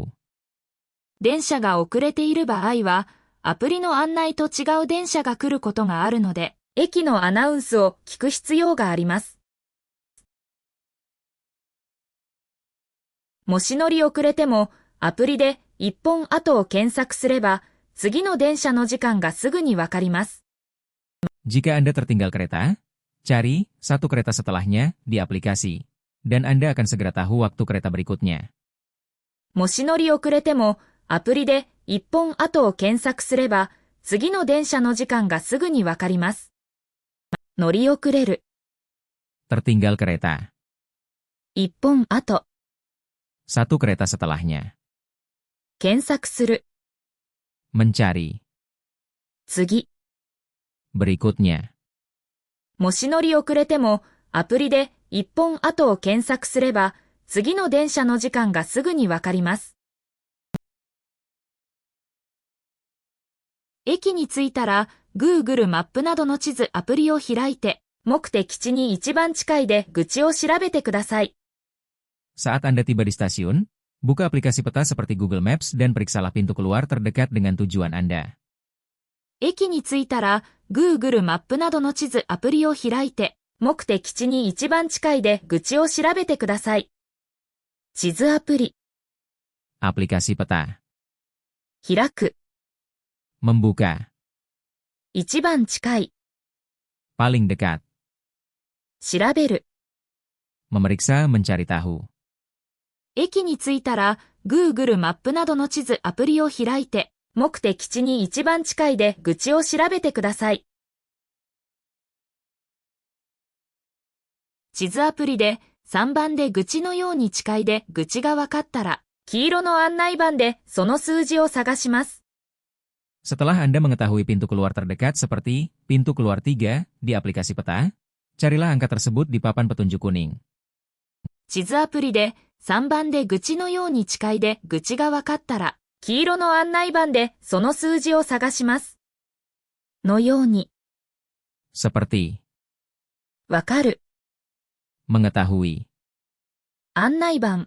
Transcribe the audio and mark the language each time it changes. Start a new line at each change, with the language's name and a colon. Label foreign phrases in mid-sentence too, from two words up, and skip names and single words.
Japanese: 電車が遅れている場合は、アプリの案内と違う電車が来ることがあるので、駅のアナウンスを聞く必要があります。もし乗り遅れても、アプリで一本後を検索すれば、次の電車の時間がすぐにわかります。
Indonesian: Jika Anda tertinggal kereta, cari satu kereta setelahnya di aplikasi, dan Anda akan segera tahu waktu kereta berikutnya.
Japanese: もし乗り遅れても、アプリで一本後を検索すれば、次の電車の時間がすぐにわかります。乗り遅れる、
Indonesian: Tertinggal kereta,
Japanese: 一本後、
Indonesian: satu kereta setelahnya.
Japanese: 検索する、
Indonesian: Mencari,
Japanese: 次。
Indonesian: berikutnya.
Japanese: もし乗り遅れても、アプリで一本後を検索すれば、次の電車の時間がすぐにわかります。駅に着いたら、Google マップなどの地図アプリを開いて、目的地に一番近いで愚痴を調べてください。
Indonesian: Saat Anda tiba di stasiun, buka aplikasi peta seperti Google Maps dan periksalah pintu keluar terdekat dengan tujuan Anda.
Japanese: 駅に着いたら、Google マップなどの地図アプリを開いて、目的地に一番近いで愚痴を調べてください。地図アプリ、
Indonesian: Aplikasi peta.
Japanese: 開く、
Indonesian: Membuka.
Japanese: 一番近い、
Indonesian: Paling dekat.
Japanese: 調べる。
Indonesian: Memeriksa, mencari tahu.
Japanese: 駅に着いたら、Google マップなどの地図アプリを開いて、目的地に一番近いで愚痴を調べてください。地図アプリで3番で愚痴のように近いで愚痴が分かったら、黄色の案内板でその数字を探します。
Indonesian: Setelah Anda mengetahui pintu keluar terdekat seperti pintu keluar 3 di aplikasi peta, carilah angka tersebut di papan petunjuk kuning.
Japanese: 地図アプリで3番で愚痴のように近いで愚痴がわかったら、黄色の案内板でその数字を探します。のように。
Indonesian: Seperti.
Japanese: わかる。
Indonesian: Mengetahui.
Japanese: 案内板。